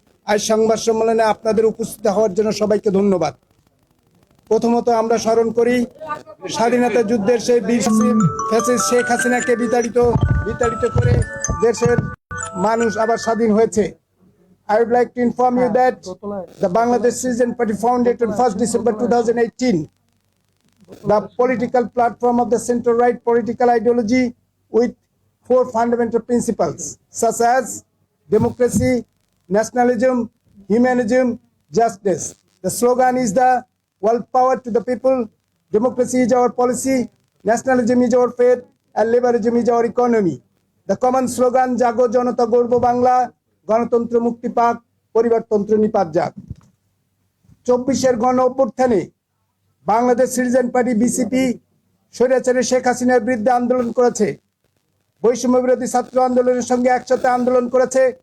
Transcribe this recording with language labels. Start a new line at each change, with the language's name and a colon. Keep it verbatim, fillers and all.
Bangla: আজ সংবাদ সম্মেলনে আপনাদের উপস্থিত হওয়ার জন্য সবাইকে ধন্যবাদ। প্রথমত আমরা স্মরণ করি স্বাধীনতা যুদ্ধের সেই বীর ফ্যাসিস্ট শেখ হাসিনাকে বিতাড়িত বিতাড়িত করে দেশের মানুষ আবার স্বাধীন হয়েছে।
English: I would like to inform you that the Bangladesh Citizen Party founded on first December two thousand eighteen. The political platform of the center-right political ideology with four fundamental principles such as democracy, nationalism, humanism, justice. The slogan is the world power to the people, democracy is our policy, nationalism is our faith, and liberalism is our economy. The common slogan
Bangla: Jago Janata Gorbo Bangla, গণতন্ত্র মুক্তি পাক, পরিবারতন্ত্র নিপাত যাক। চব্বিশের গণ অভ্যুত্থানে Bangladesh citizen party BCP স্বৈরাচারী শেখ হাসিনার বিরুদ্ধে আন্দোলন করেছে, বৈষম্য বিরোধী ছাত্র আন্দোলনের সঙ্গে একসাথে আন্দোলন করেছে।